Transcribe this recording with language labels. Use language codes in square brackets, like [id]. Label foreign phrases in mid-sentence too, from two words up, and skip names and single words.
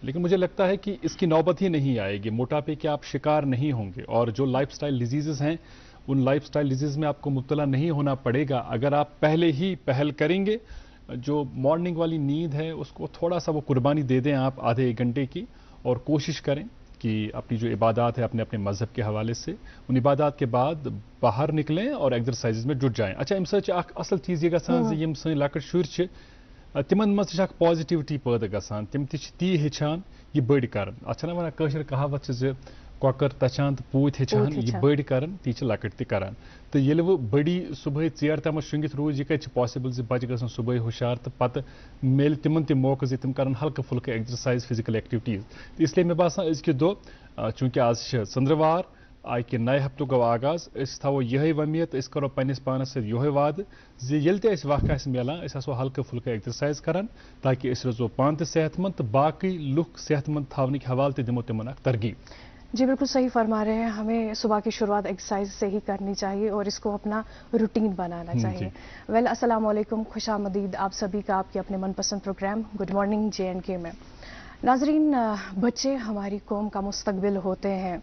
[ur] لیکن مجھے لگتا ہے کہ اس کی نوبت ہی نہیں آئے گی، موٹاپے کے آپ شکار نہیں ہوں گے، اور جو [en] lifestyle diseases [ur] ہیں ان [en] lifestyle diseases [ur] میں آپ کو مبتلا نہیں ہونا پڑے گا اگر آپ پہلے ہی پہل کریں گے. جو مارننگ والی نیند ہے اس کو تھوڑا سا وہ قربانی دے دیں آپ آدھے 1 گھنٹے کی، اور کوشش کریں کہ اپنی جو عبادت ہے اپنے اپنے مذہب کے حوالے سے ان عبادت کے بعد باہر نکلیں اور ایکسرسائز میں جٹ جائیں. अच्छा, [ks] अमि सच असल चीज़ ये गसान यम सं लकट शुर तिमन मज पॉजिटिविटी पैदा गसान, तिम ती हेचान ये बड़ कर। अच्छा ना वन कशर कहावत कॉकर तचान तो पूत हेचान, ये बड़ कर ती लकट तरान। तो ये वो बड़ी सुबह ेर तम शुंगित रोज, यह कत पॉसिबल बच्चे गसन सुबह हुशार, तो पत मिल तिमन तम मौका तम कर हल्का फुल्का एक्सरसाइज [en] physical activities. [ks] तो इसलिए मे बासान अजक दो, चूँकि आज चंद्रवार, [ur] آج کے نئے ہفتوں کا آغاز, [ks] थो यह वमीयत, करो पन्निस पानस से यह वाद ये वक़ मिलान असो हल्का फुल्का एक्सरसाइज करान, ताकि रोजो पान तो सेहतमंद, तो बाकी लुक सेहतमंद थाने के हवाले दिमो तिमन तरगीब। [ur] جی بالکل صحیح فرما رہے ہیں، ہمیں صبح کی شروعات ایکسرسائز سے ہی کرنی چاہیے اور اس کو اپنا روٹین بنانا چاہیے. वेल, [ar] السلام عليكم, [ur] خوش آمدید آپ سبھی کا آپ کے اپنے من پسند پروگرام گڈ مارننگ جے&کے میں. ناظرین، بچے ہماری قوم کا مستقبل ہوتے ہیں.